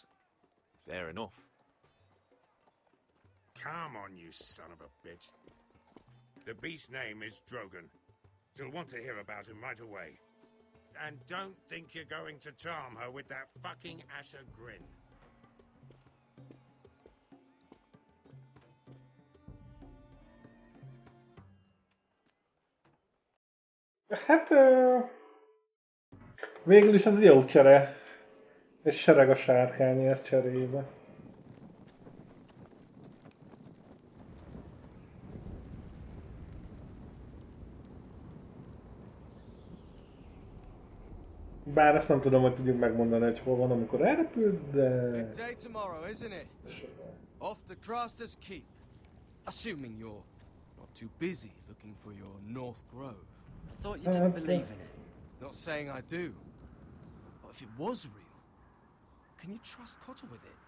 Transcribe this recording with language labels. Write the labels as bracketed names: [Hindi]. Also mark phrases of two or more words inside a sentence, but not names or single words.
[English] Fair enough. Come on, you son of a bitch. The beast's name is Drogon. She'll want to hear about him right away. And don't think you're going to charm her with that fucking Asher grin. [Hungarian] Hát... végül is az jó csere. Egy sereg a sárkányért cserébe. Bár ezt nem tudom, hogy tudjuk megmondani, hogy hol van, amikor elrepült, de... [English] Big day tomorrow, isn't it? Off to Craster's Keep. Assuming you're not too busy looking for your North Grove. I thought you didn't believe in it. Not saying I do. But if it was real, can you trust Cotter with it?